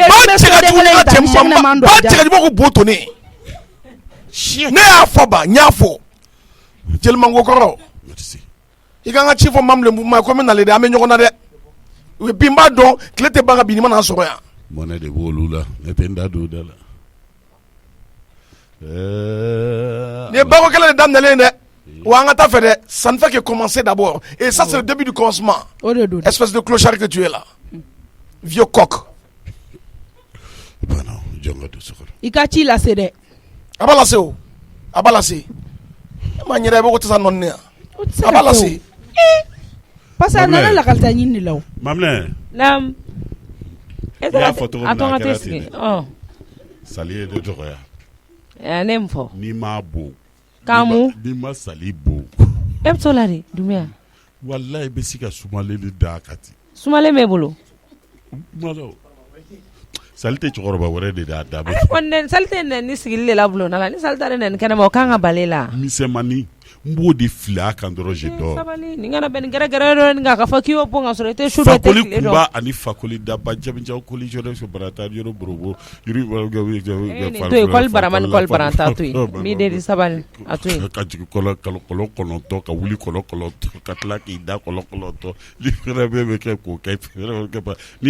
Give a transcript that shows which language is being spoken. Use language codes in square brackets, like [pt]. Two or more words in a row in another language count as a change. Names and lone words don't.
[bm] ba cɛkadiba ko bo to ne ne y'a fɔ ba n y'a fɔ jelimango kɔrɔ i ka n ka ci fɔ Mamule ma ko n bɛ nale dɛ an bɛ ɲɔgɔn na dɛ bi n b'a dɔn tile tɛ ban ka bin ni mana sɔrɔ yan mɔnɛ de b'olu la ne tɛ n da don o da la nin ye bako kɛlɛ de daminɛlen dɛ wa an ka taa fɛ dɛ [fr] ça ne fait que commencer d'abord et ça c'est le début du commencement espèce de clochard que tu es là vieux coq [bm] i ka ci lase dɛ a b'a lase o a b'a lase e m'a ɲɛda i bɛ ko tɛ sa nɔni yan a b'a lase parce que a nana lakalita ɲini de la o Maminɛ naam i y'a fɔ cogo min na a kɛra ten sigi Sali ye de dɔgɔya ne min fɔ n'i m'a bon k'amu n'i ma Sali bon e bɛ t'o la de Dunbiya walahi i bɛ se ka sumalen de d'a kan ten sumalen b'e bolo Sali tɛ cɛkɔrɔba wɛrɛ de d'a da Sali tɛ ni sigili de la bulonda la ni Sali ta de nani kɛnɛma o kan ka bali la misɛmani n b'o de fili a kan dɔrɔn [fr] je dors [bm] sabali ni kana bɛn ni gɛrɛgɛrɛ dɔ nin kan ka fɔ k'i y'o bɔn ka sɔrɔ i tɛ su dɔ i tɛ tile dɔn Fakoli kunba ani Fakoli daba jabijaw koli jɔdɛ so barata yɔrɔ borobo yiri to école barama ni école baranta to yen mi de sabali a to yen ka jigin kɔlɔ kɔnɔntɔn ka wuli kɔlɔ kɔnɔntɔn ka tila k'i da kɔlɔ kɔnɔntɔn ni fɛrɛ bɛ kɛ k'o kɛ ni